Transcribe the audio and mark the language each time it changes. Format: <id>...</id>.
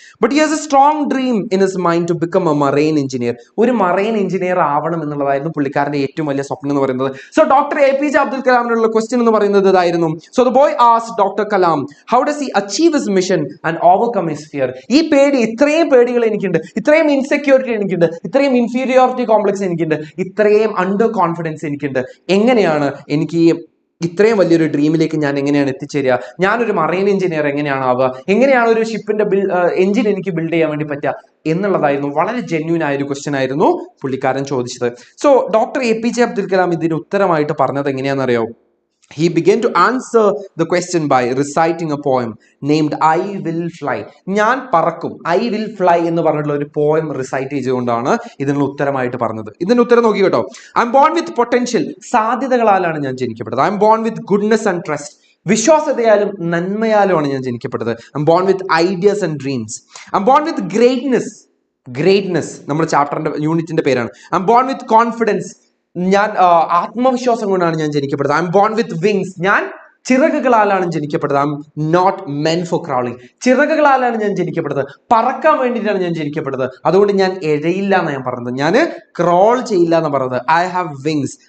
<en>But he has a strong dream in his mind to become a marine engineer.</en> <ml>ഒരു marine engineer ആവണം എന്നുള്ളതായിരുന്നു പുള്ളിക്കാരന്റെ ഏറ്റവും വലിയ സ്വപ്നം എന്ന് പറയുന്നത്. So doctor APJ Abdul കലാമിനുള്ള question എന്ന് പറയുന്നത് ഇതായിരുന്നു. So</ml> <en>The boy asked doctor Kalam how does he achieve his mission and overcome his fear.</en> <ml>ഈ ഇത്രയും പേടികൾ എനിക്കുണ്ട്, ഇത്രയും ഇൻസെക്യൂരിറ്റി എനിക്കുണ്ട്, ഇത്രയും ഇൻഫീരിയോറിറ്റി കോംപ്ലക്സ് എനിക്കുണ്ട്, ഇത്രയും അണ്ടർ കോൺഫിഡൻസ് എനിക്കുണ്ട്. എങ്ങനെയാണ് എനിക്ക് ഇത്രയും വലിയൊരു ഡ്രീമിലേക്ക് ഞാൻ എങ്ങനെയാണ് എത്തിച്ചേരുക? ഞാനൊരു മറൈൻ എഞ്ചിനീയർ എങ്ങനെയാണ് ആവുക? എങ്ങനെയാണ് ഒരു ഷിപ്പിന്റെ എഞ്ചിൻ എനിക്ക് ബിൽഡ് ചെയ്യാൻ വേണ്ടി പറ്റുക എന്നുള്ളതായിരുന്നു. വളരെ ജെന്യൂൻ ആയ ഒരു ക്വസ്റ്റ്യൻ ആയിരുന്നു പുള്ളിക്കാരൻ ചോദിച്ചത്. So doctor APJ Abdul Kalam ഇതിന് ഉത്തരമായിട്ട് പറഞ്ഞത് എങ്ങനെയാണെന്നറിയോ?</ml> <en>He began to answer the question by reciting a poem named I Will Fly.</en> <ml>ഞാൻ പറക്കും,</ml> <en>I will fly</en> <ml>എന്ന് പറഞ്ഞിട്ടുള്ള ഒരു പോയം റിസൈറ്റ് ചെയ്തുകൊണ്ടാണ് ഇതിനുള്ള ഉത്തരമായിട്ട് പറഞ്ഞത്. ഇതിന്റെ ഉത്തരം നോക്കി കേട്ടോ.</ml> <en>I am born with potential.</en> <ml>സാധ്യതകളാലാണ് ഞാൻ ജനിക്കപ്പെട്ടത്.</ml> <en>I am born with goodness and trust.</en> <ml>വിശ്വാസതയാലും നന്മയാലുമാണ് ഞാൻ ജനിക്കപ്പെട്ടത്.</ml> <en>I am born with ideas and dreams. I am born with greatness</en> <ml>നമ്മുടെ ചാപ്റ്ററിന്റെ യൂണിറ്റിന്റെ പേരാണ്.</ml> <en>I am born with confidence.</en> <ml>ഞാൻ ആത്മവിശ്വാസം കൊണ്ടാണ് ഞാൻ ജനിക്കപ്പെട്ടത്.</ml> <en>I am born with wings.</en> <ml>ഞാൻ ചിറകുകളാലാണ് ജനിക്കപ്പെട്ടത്.</ml> <en>I am not meant for crawling.</en> <ml>ചിറകുകളാലാണ് ഞാൻ ജനിക്കപ്പെട്ടത്, പറക്കാൻ വേണ്ടിയിട്ടാണ് ഞാൻ ജനിക്കപ്പെട്ടത്. അതുകൊണ്ട് ഞാൻ എഴയില്ല എന്ന് ഞാൻ പറഞ്ഞത്, ഞാൻ ക്രോൾ ചെയ്യില്ല എന്ന് പറഞ്ഞത്.</ml> <en>I have wings.</en>